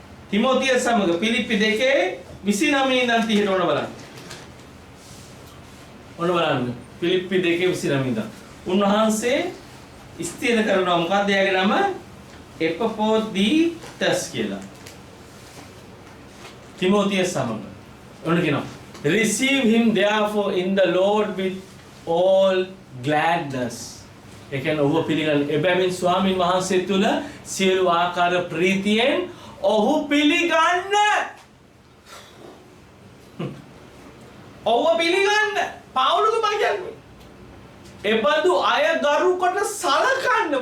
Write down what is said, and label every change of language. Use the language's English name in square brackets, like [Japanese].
[Sinhala] තිමෝතියස් සමග පිලිප්පි 2:29 ඉඳන් 30ට ඕන බලන්න. ඔන්න බලන්න පිලිප්පි 2:29 ඉඳන් උන්වහන්සේ ස්ථිර කරනවා මොකක්ද එයාගේ නම එපපෝදීතස් කියලා. තිමෝතියස් සමග. ඔන්න කියනවා [English] receive him therefore in the Lord with all gladness. [Sinhala] ඒ කියන්නේ ඔහු පිළිගන්න එබැවින් ස්වාමින් වහන්සේ තුල සියලු ආකාර ප්‍රීතියෙන් ඔහු පිළිගන්න. ඔහු පිළිගන්න. පාවුලුතුමා කියන්නේ එබඳු අය ගරු කොට සලකන්න.